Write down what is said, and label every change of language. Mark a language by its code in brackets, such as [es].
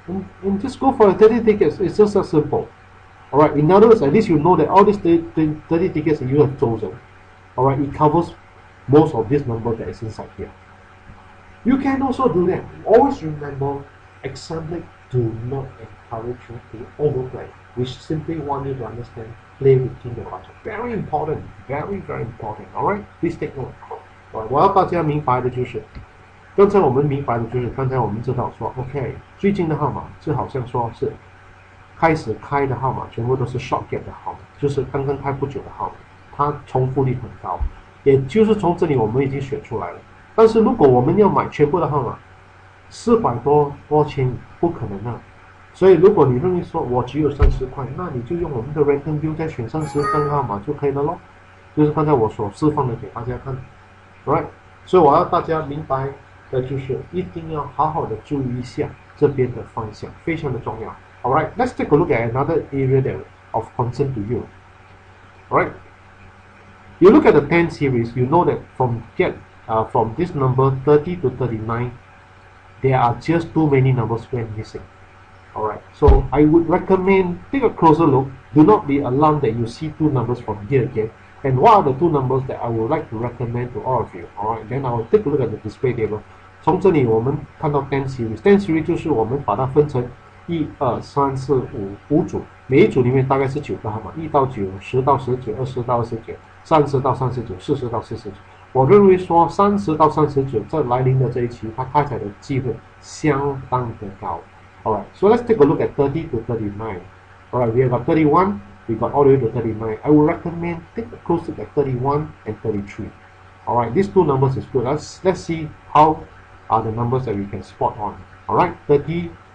[en] And just go for 30 tickets. It's just as simple. Alright, in other words, at least you know that all these 30 tickets that you have chosen, alright, it covers most of this number that is inside here. You can also do that. Always remember, example do not encourage you to overplay. We simply want you to understand, play within the budget. Very important, very important. Alright, please take note. [zh] 我要大家明白的就是，刚才我们明白的就是，刚才我们知道说 ，OK， 最近的号码就好像说是开始开的号码，全部都是 short gap 的号码，就是刚刚开不久的号码，它重复率很高，也就是从这里我们已经选出来了。但是如果我们要买全部的号码，400多千不可能啊。所以如果你认为说我只有30块，那你就用我们的 random view 再选30个号码就可以了咯。就是刚才我所示范的给大家看。Right， 所以我要大家明白的就是一定要好好的注意一下这边的方向，非常的重要。 [en] Alright, let's take a look at another area that of concern to you. Alright, you look at the 10 series, you know that from this number 30 to 39, there are just too many numbers when missing. Alright, so I would recommend take a closer look. Do not be alarmed that you see two numbers from here again. And what are the two numbers that I would like to recommend to all of you? Alright, then I will take a look at the display table. [zh] 从这里我们看到 10 series，10 series 就是我们把它分成1、2、3、4、5组，每一组里面大概是9个号码，1到9、10到19、20到29、30到39、40到49。我认为说30到39这来临的这一期，它开采的机会相当的高。 [en] Alright, so let's take a look at 30 to 39. Alright, we have got 31. We got all the way to 39. I would recommend take a close look at 31 and 33. Alright, these two numbers is good. Let's see how are the numbers that we can spot on. Alright, 31